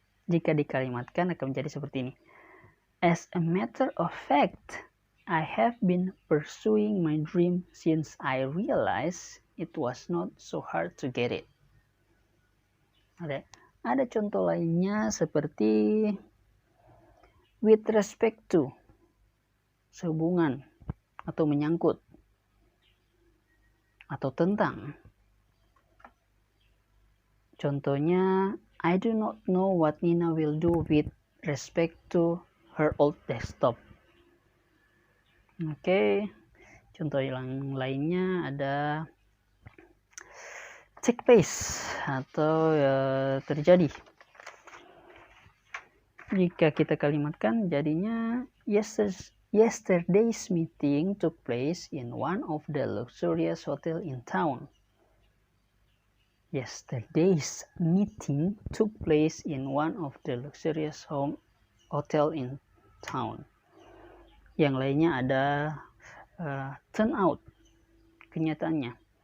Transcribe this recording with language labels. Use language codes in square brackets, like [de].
[id] Jika dikalimatkan akan menjadi seperti ini. [en] As a matter of fact, I have been pursuing my dream since I realized it was not so hard to get it. [id] Ada contoh lainnya seperti [en] with respect to, [id] sehubungan atau menyangkut atau tentang. Contohnya, [en] I do not know what Nina will do with respect to her old desktop. [id] Oke. Contoh yang lainnya ada [en] take place [id] atau terjadi. Jika kita kalimatkan jadinya [en] yesterday's meeting took place in one of the luxurious hotel in town. Yesterday's meeting took place in one of the luxurious hotel in town. [id] Yang lainnya ada [en] turn out, [id] kenyataannya.